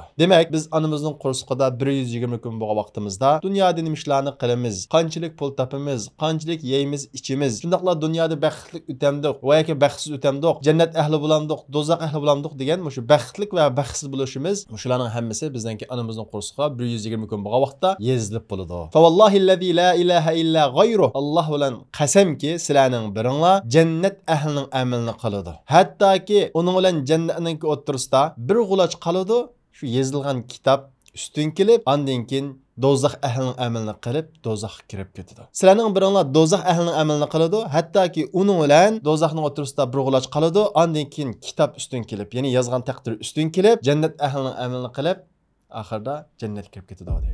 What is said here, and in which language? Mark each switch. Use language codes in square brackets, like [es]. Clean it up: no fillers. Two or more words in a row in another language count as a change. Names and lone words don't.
[uz] Demak, biz onamizning qo'rsiqida 120 kun bo'lgan vaqtimizda dunyoda nima ishlarni qilamiz, qanchalik pul topamiz, qanchalik yeymiz, ichimiz. Shundaqla dunyoda baxtli o'tamdiq va yoki baxtsiz o'tamdiq, jannat ahli bo'lamdiq, do'zax ahli bo'lamdiq degan shu baxtli va baxtsiz bo'lishimiz, shularning hammasi bizningki onamizning qo'rsiqida 120 kun bo'lgan vaqtda yozilib bo'ladi. [ar] فوالله الذي لا إله إلا غيره. [uz] Alloh bilan qasamki, sizlarning biringlar jannat ahlining amalini qiladi. Hattoki uning bilan jannatning o'rtasida bir g'uloch qoladi. Shu yozilgan kitob ustun kelib, ondan keyin do'zax ahlining amalini qilib, do'zaxga kirib ketadi. Sizlarning biringlar do'zax ahlining amalini qiladi, hattoki uning bilan do'zaxning o'rtasida bir g'uloch qoladi, ondan keyin kitob ustun kelib, ya'ni yozgan taqdir ustun kelib, jannat ahlining amalini qilib axırda jannatga kirib ketadi deydi.